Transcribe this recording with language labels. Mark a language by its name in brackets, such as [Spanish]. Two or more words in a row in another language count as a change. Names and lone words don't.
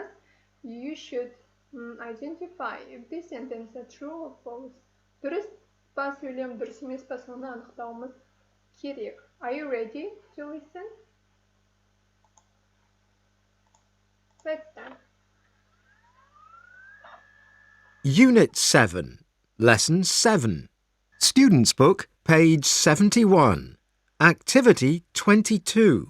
[English] You should identify if this sentence is true or false. [Kazakh] Дұрыс па сөйлем, дұрыс емес па, соны анықтауымыз керек. [English] Are you ready to listen? Let's start. Unit 7, Lesson 7. Student's Book, page 71. Activity 22.